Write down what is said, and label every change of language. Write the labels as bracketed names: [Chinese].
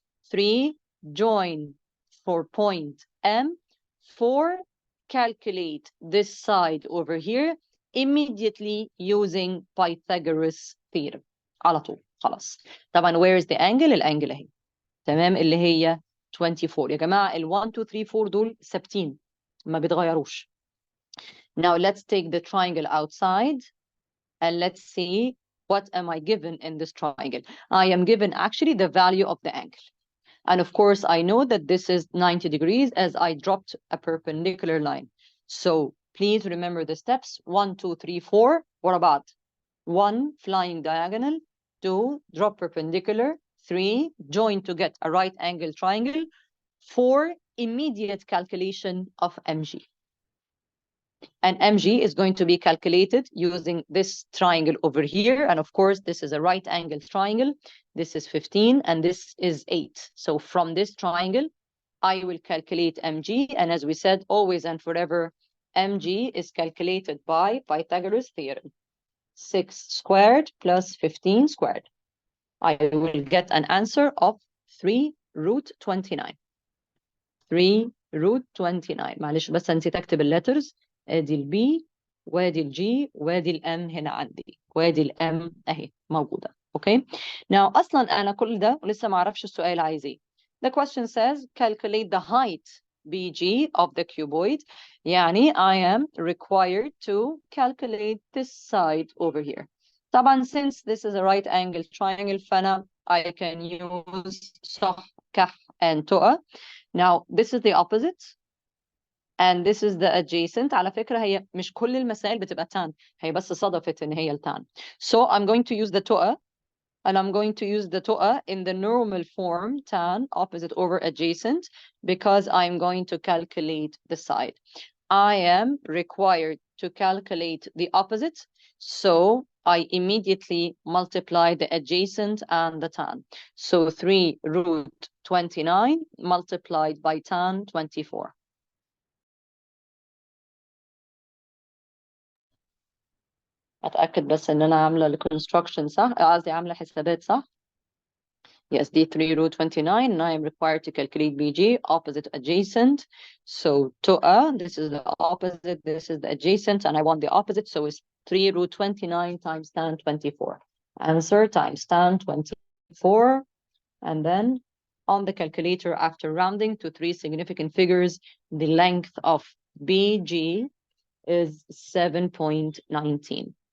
[English] 3, join for point M. 4, calculate this side over here immediately using Pythagoras theorem. [Arabic] على طول خلاص. [English] طبعا where is the angle؟ [Arabic] الانجل اهي. تمام اللي هي 24. يا جماعة ال 1 2 3 4 دول ثابتين ما بيتغيروش. [English] Now let's take the triangle outside and let's see what am I given in this triangle. I am given actually the value of the angle. And of course, I know that this is 90 degrees as I dropped a perpendicular line. So please remember the steps. 1, 2, 3, 4. What about 1, flying diagonal. 2, drop perpendicular. 3, join to get a right angle triangle. 4, immediate calculation of MG. And MG is going to be calculated using this triangle over here. And of course, this is a right angle triangle. This is 15 and this is 8. So from this triangle, I will calculate MG. And as we said, always and forever, MG is calculated by Pythagoras theorem. 6 squared plus 15 squared. I will get an answer of 3 root 29. 3 root 29. [Arabic] معلش بس نسيت اكتب الليترز. ادي البي وادي الجي وادي الام هنا عندي وادي الام اهي موجوده. اوكي. Now اصلا انا كل ده ولسه ما اعرفش السؤال عايز ايه. [English] The question says calculate the height BG of the cuboid. يعني I am required to calculate this side over here. طبعا since this is a right angle triangle فانا I can use صح كح and تقى. Now this is the opposite and this is the adjacent. [Arabic] على فكرة هي مش كل المسائل بتبقى tan. هي بس صدفت ان هي التان. [English] So I'm going to use the تقى and I'm going to use the تقى in the normal form tan opposite over adjacent because I'm going to calculate the side. I am required to calculate the opposite, so I immediately multiply the adjacent and the tan. So 3 root 29 multiplied by tan 24. [Arabic] أتأكد بس إن أنا عاملة الكونستراكشن صح، قصدي عاملة حسابات صح. [English] Yes, D3 root 29, and I am required to calculate BG, opposite adjacent. So this is the opposite, this is the adjacent, and I want the opposite, so it's 3 root 29 times tan 24. Answer times tan 24. And then on the calculator, after rounding to 3 significant figures, the length of BG is 7.19.